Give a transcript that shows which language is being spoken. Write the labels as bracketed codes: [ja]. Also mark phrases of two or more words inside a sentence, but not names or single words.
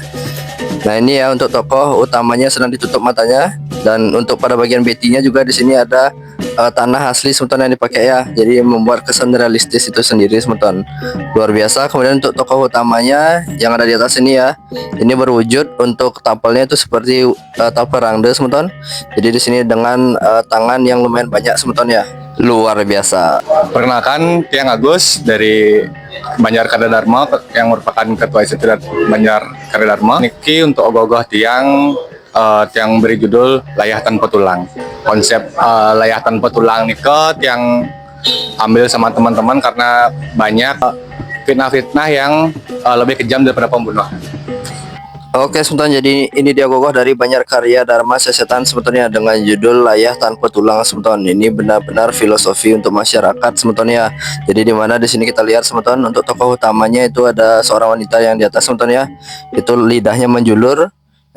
[id] Nah, ini ya untuk tokoh utamanya sedang ditutup matanya, dan untuk pada bagian betinya juga di sini ada tanah asli semeton yang dipakai ya, jadi membuat kesan realistis itu sendiri semeton, luar biasa. Kemudian untuk tokoh utamanya yang ada di atas ini ya, ini berwujud untuk tampalnya itu seperti tampal rangde semeton, jadi di sini dengan tangan yang lumayan banyak semeton ya, luar biasa. Perkenalkan, Tiang Agus dari Banjar Karya Dharma yang merupakan Ketua Eksekutif Banjar Karya Dharma. Niki untuk ogoh-ogoh tiang beri judul Layah Tanpa Tulang. Konsep layah tanpa tulang nika tiang ambil sama teman-teman karena banyak fitnah-fitnah yang lebih kejam daripada pembunuh. Oke semeton, jadi ini dia gogoh dari Banjar Karya Dharma Sesetan sebetulnya dengan judul Layah Tanpa Tulang semeton. Ini benar-benar filosofi untuk masyarakat semeton ya. Jadi di mana di sini kita lihat semeton, untuk tokoh utamanya itu ada seorang wanita yang di atas semeton ya, itu lidahnya menjulur.